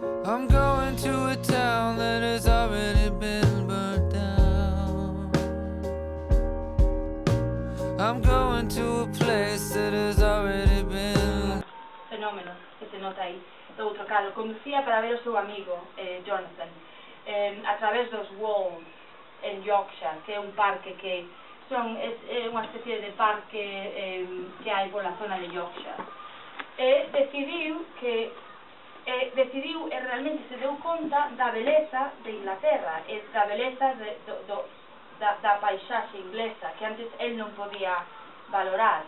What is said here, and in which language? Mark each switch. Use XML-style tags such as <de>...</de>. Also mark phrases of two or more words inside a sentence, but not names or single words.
<en>I'm going to a town that has already been burnt down. I'm going to a place that has already been.</en> <gl>Fenómeno que se nota aí. Outro cadro, conducía para ver o seu amigo, Jonathan, a través dos Wolds en Yorkshire, que é un parque que é unha especie de parque que hai pola zona de Yorkshire. Decidiu e realmente se deu conta da beleza de Inglaterra e da beleza da paisaxe inglesa que antes el non podía valorar.</gl>